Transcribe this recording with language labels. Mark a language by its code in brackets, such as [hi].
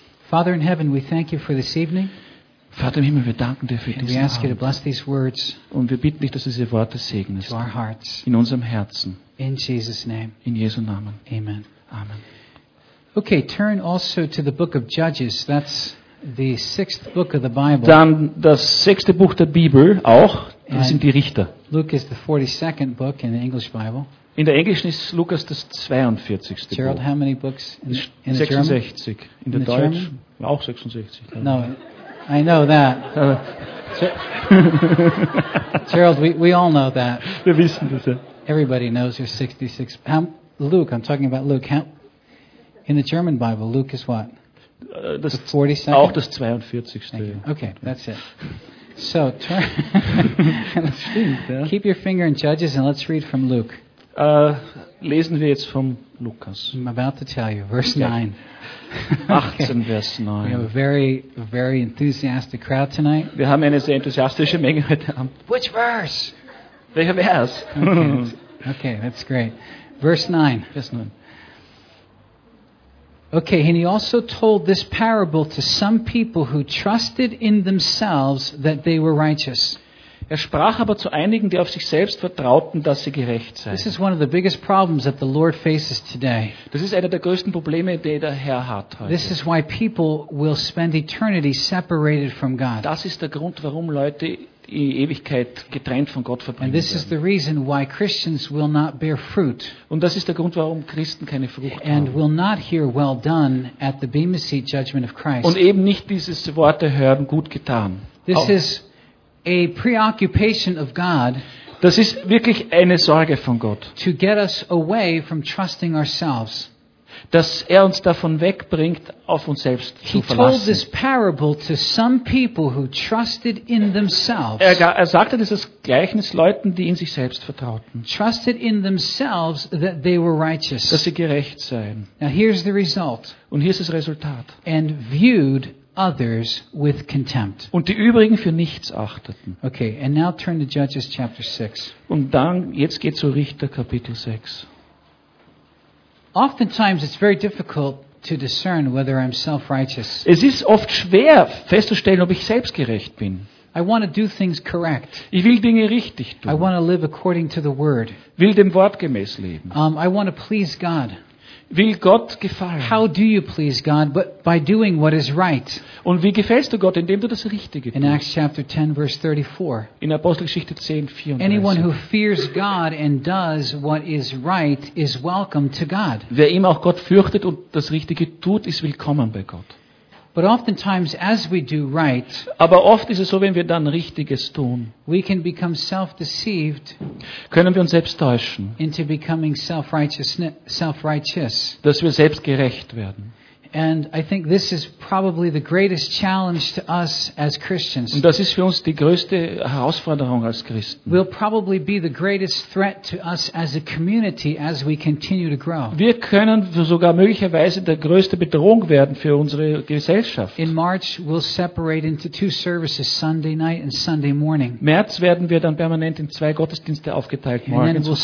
[en] Father in heaven, we thank you for this evening. [de] Vater im Himmel, wir danken dir für diesen Abend. Und wir bitten dich, dass du diese Worte segnest. In unserem Herzen. [en] In Jesus' name. [de] In Jesu Namen. Amen. Amen. [en] Okay, turn also to the book of Judges. That's the sixth book of the Bible. [de] Dann das sechste Buch der Bibel auch. Das sind die Richter. [en] Luke is the 42nd book in the English Bible. [de] In der englischen ist Lukas das 42. Buch. [en] Gerald, how many books in 66. German? [de] In der deutschen? Auch 66. [en] No. I know that. Gerald, we all know that. [de] Wir wissen das, ja. [en] Everybody knows there's 66. Luke, I'm talking about Luke. In the German Bible, Luke is what? [de] Das [en] the 42nd? [de] Auch das 42. [en] Okay, that's it. So, turn. Keep your finger in Judges and let's read from Luke. [de] Lesen wir jetzt vom Lukas. [en] I'm about to tell you, verse 9. [de] Okay. 18, Vers 9. [en] We have a very, very enthusiastic crowd tonight. [de] Wir haben eine sehr enthusiastische Menge heute Abend. [en] Which verse? [de] Welcher Vers? [en] Okay, that's great. Verse 9. [de] Vers 9. [en] Okay, and he also told this parable to some people who trusted in themselves that they were righteous. [de] Er sprach aber zu einigen, die auf sich selbst vertrauten, dass sie gerecht seien. [en] This is one of the biggest problems that the Lord faces today. [de] Das ist einer der größten Probleme, die der Herr hat heute. [en] This is why people will spend eternity separated from God. [de] Das ist der Grund, warum Leute die Ewigkeit getrennt von Gott verbringen. [en] And this is the reason why Christians will not bear fruit. [de] Und das ist der Grund, warum Christen keine Frucht haben. [en] And will not hear well done at the Bema Seat judgment of Christ. [de] Und eben nicht diese Worte hören, gut getan. [en] This is a preoccupation of God. [de] Das ist wirklich eine Sorge von Gott. [en] To get us away from trusting ourselves. [de] Dass er uns davon wegbringt, auf uns selbst zu verlassen. [en] He told this parable to some people who trusted in themselves. [de] Er sagte dieses Gleichnis Leuten, die in sich selbst vertrauten. [en] Trusted in themselves that they were righteous. [de] Dass sie gerecht seien. [en] Now here's the result. [de] Und hier ist das Resultat. [en] And viewed others with contempt. [de] Und die übrigen für nichts achteten. [en] Okay, and now turn to Judges chapter 6. [de] Und dann jetzt geht's zu Richter Kapitel 6. [en] Oftentimes it's very difficult to discern whether I'm self-righteous. [de] Es ist oft schwer festzustellen, ob ich selbstgerecht bin. [en] I want to do things correct. [de] Ich will Dinge richtig tun. [en] I want to live according to the word. [de] Will dem Wort gemäß leben. [en] I want to please God. [de] Will Gott gefallen? [en] How do you please God? But by doing what is right. [de] Und wie gefällst du Gott, indem du das Richtige tust? [en] In Acts chapter 10, verse 34. [de] In Apostelgeschichte 10, 34. [en] Anyone who fears God and does what is right is welcome to God. [de] Wer ihm auch Gott fürchtet und das Richtige tut, ist willkommen bei Gott. [en] But oftentimes, as we do right, [de] aber oft ist es so, wenn wir dann Richtiges tun, [en] we can become self-deceived, [de] können wir uns selbst täuschen, [en] into becoming self-righteous, [de] dass wir selbstgerecht werden. [en] And I think this is probably the greatest challenge to us as Christians. [de] Und das ist für uns die größte Herausforderung als Christen. [en] Will probably be the greatest threat to us as a community as we continue to grow. [de] Wir können sogar möglicherweise der größte Bedrohung werden für unsere Gesellschaft. [en] In March we'll separate into two services, Sunday night and Sunday morning. [de] März werden wir dann permanent in zwei Gottesdienste aufgeteilt, morgens und abends.